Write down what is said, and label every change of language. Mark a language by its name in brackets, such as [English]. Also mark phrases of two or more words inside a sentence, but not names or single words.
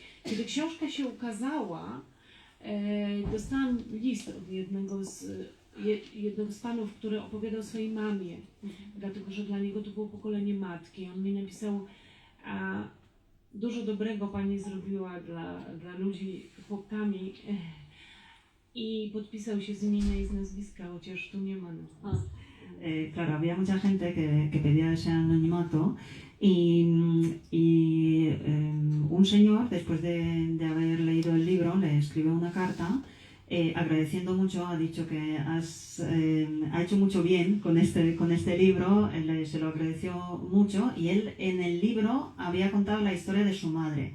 [Polish] Kiedy książka się ukazała, dostałam list od jednego z panów, który opowiadał swojej mamie, dlatego że dla niego to było pokolenie matki. On mi napisał: dużo dobrego pani zrobiła dla ludzi chłopkami, i podpisał się z imienia i z nazwiska, chociaż tu nie ma nazwiska. [Spanish] Claro, había mucha gente que pedía ese anonimato y un señor, después de haber leído el libro, le escribió una carta agradeciendo mucho, ha dicho que ha hecho mucho bien con este libro, se lo agradeció mucho, y él en el libro había contado la historia de su madre.